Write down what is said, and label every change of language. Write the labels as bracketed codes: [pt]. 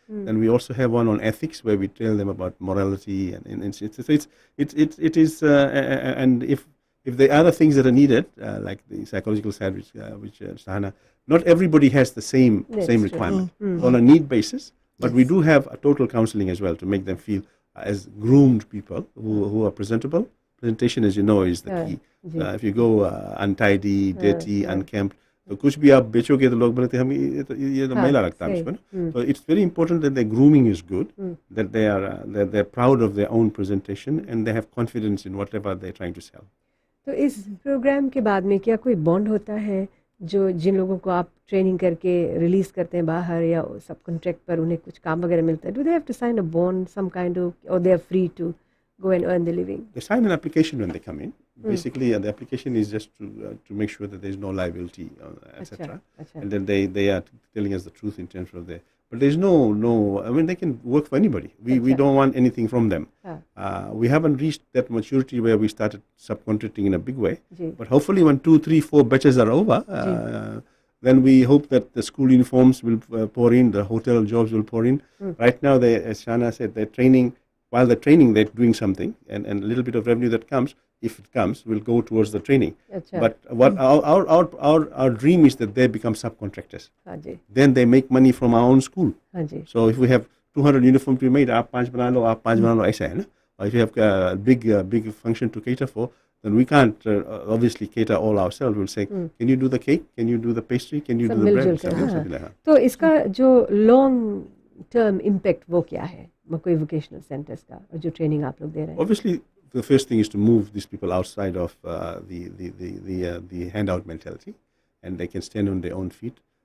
[en] And we also have one on ethics where we tell them about morality and it is and if there are other things that are needed like the psychological side which Shahana, not everybody has the same requirement on a need basis, but we do have a total counseling as well to make them feel as groomed people who are presentable. Presentation, as you know, is the key. If you go untidy, dirty, unkempt, [hi] तो कुछ भी आप बेचोगे तो लोग बोलते हैं हम ये तो मैला लगता है उसमें. [en] So it's very important that their grooming is good, that they're proud of their own presentation and they have confidence in whatever they're trying to sell. [hi] तो इस प्रोग्राम के बाद में क्या कोई बॉन्ड होता है जो जिन लोगों को आप ट्रेनिंग करके रिलीज करते हैं बाहर या सब कॉन्ट्रैक्ट पर उन्हें कुछ काम वगैरह मिलता है? [en] Do they have to sign a bond some kind of, और they are free to go and earn the living? They sign an application when they come in. Basically, the application is just to make sure that there is no liability, etc. And then they are telling us the truth in terms of their. But there's no. I mean, they can work for anybody. We don't want anything from them. We haven't reached that maturity where we started subcontracting in a big way. But hopefully, when 2, 3, 4 batches are over, then we hope that the school uniforms will pour in, the hotel jobs will pour in. Right now, as Shana said, they're training while they're training, they're doing something, and a little bit of revenue that comes, if it comes, will go towards the training. [hi] Achha. [en] But what our dream is that they become subcontractors. [hi] हाँ जी, [en] Then they make money from our own school. [hi] हाँ जी, [en] So if we have 200 uniforms to be made, [hi] आप 5 बना लो, आप 5 बना लो, ऐसा है ना. [en] Or if you have a big function to cater for, then we can't obviously cater all ourselves. We'll say, can you do the cake? Can you do the pastry? Can you [hi] सब [en] do the bread? [hi] मिलजुल कर, हाँ. [en] something like that. [hi] तो इसका जो long term impact वो क्या है मकोई वोकेशनल सेंटर्स का और जो ट्रेनिंग आप लोग दे रहे हैं? [en] Obviously, the first thing is to move these people outside of the handout mentality, and they can stand on their own feet.